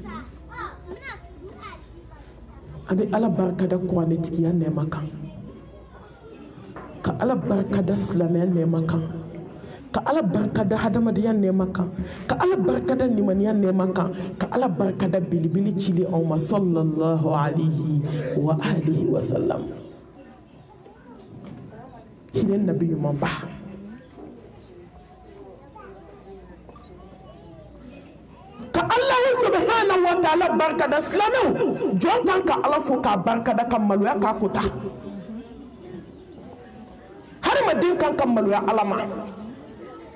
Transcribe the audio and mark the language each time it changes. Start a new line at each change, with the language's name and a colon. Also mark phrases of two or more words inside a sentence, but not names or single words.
Bambara: an bɛ ala barikada kuranɛtigiya nɛɛma kan ka ala barikada silamɛya nɛɛma kan ka ala barikada hadamadenya nɛɛma kan ka ala barikada limaniya nɛɛma kan ka ala barikada belebele cili aw ma
Arabic: صلى الله عليه وآله وسلم
Bambara: hinɛ nabi ɲuman ba ka ala
Arabic: سبحانه وتعالى
Bambara: barikada silamɛw jɔn kan ka ala fo k'a barikada ka maloya k'a kota hadamaden kan ka maloya ala ma